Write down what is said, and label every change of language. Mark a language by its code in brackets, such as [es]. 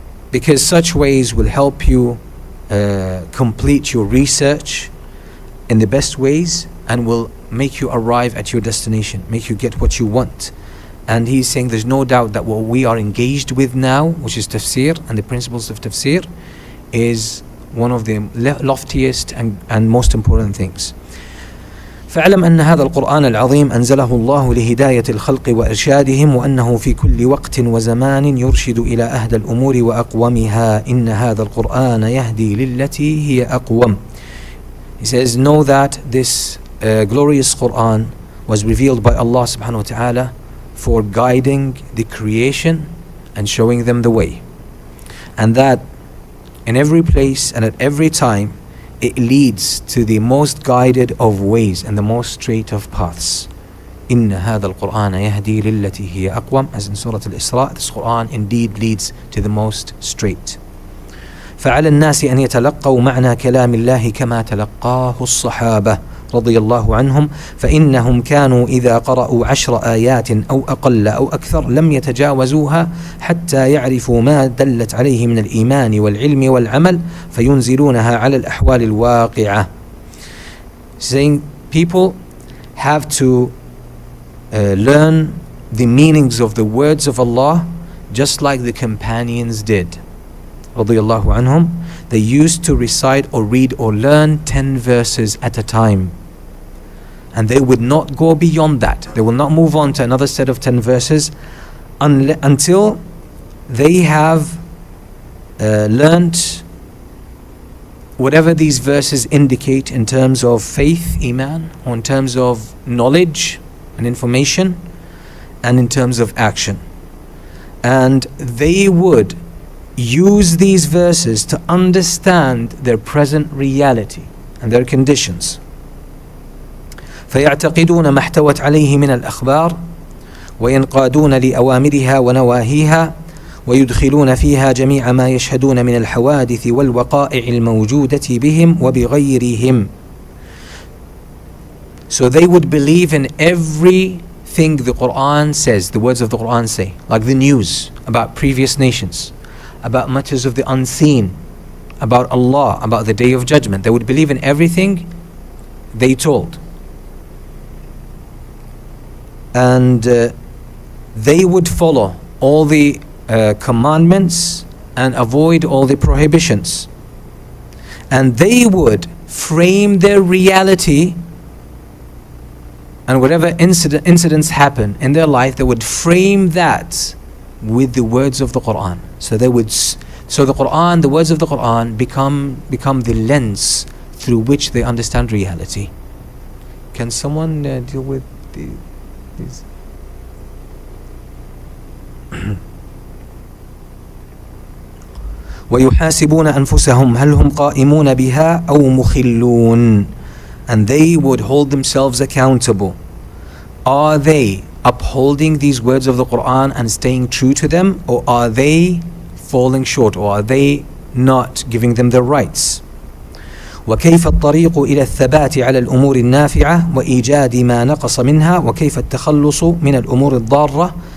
[en] Because such ways will help you complete your research in the best ways and will make you arrive at your destination, make you get what you want. And he's saying there's no doubt that what we are engaged with now, which is tafsir and the principles of tafsir, is one of the loftiest and most important things. [ar] فاعلم أن هذا القرآن العظيم أنزله الله لهداية الخلق وإرشادهم وأنه في كل وقت وزمان يرشد إلى أهدى الأمور وأقومها إن هذا القرآن يهدي للتي هي أقوم. [en] He says, know that this glorious Quran was revealed by Allah subhanahu wa ta'ala for guiding the creation and showing them the way, and that in every place and at every time, it leads to the most guided of ways and the most straight of paths. [ar] إن هذا القرآن يهدي للتي هي أقوم, [en] as in Surah al-Isra, this Quran indeed leads to the most straight. [ar] فعلى الناس أن يتلقوا معنى كلام الله كما تلقاه الصحابة رضي الله عنهم فإنهم كانوا إذا قرأوا 10 آيات أو أقل أو أكثر لم يتجاوزوها حتى يعرفوا ما دلت عليه من الإيمان والعلم والعمل فينزلونها على الأحوال الواقعة. [en] Saying people have to learn the meanings of the words of Allah just like the companions did. [ar] رضي الله عنهم. [en] They used to recite or read or learn 10 verses at a time. And they would not go beyond that. They will not move on to another set of 10 verses until they have learnt whatever these verses indicate in terms of faith, iman, or in terms of knowledge and information, and in terms of action. And they would use these verses to understand their present reality and their conditions. [ar] فيعتقدون ما احتوت عليه من الأخبار وينقادون لأوامرها ونواهيها ويدخلون فيها جميع ما يشهدون من الحوادث والوقائع الموجودة بهم وبغيرهم. [en] So they would believe in everything the Quran says, the words of the Quran say, like the news about previous nations, about matters of the unseen, about Allah, about the Day of Judgment. They would believe in everything they told. And they would follow all the commandments and avoid all the prohibitions. And they would frame their reality, and whatever incidents happen in their life, they would frame that with the words of the Quran. So the Quran, the words of the Quran become the lens through which they understand reality. Can someone deal with these? [ar] ويحاسبون أنفسهم هل هم قائمون بها أو مخلون. [en] And they would hold themselves accountable. Are they upholding these words of the Quran and staying true to them, or are they falling short, or are they not giving them their rights? [ar] وكيف الطريق إلى الثبات على الأمور النافعة وإيجاد ما نقص منها وكيف التخلص من الأمور الضارة.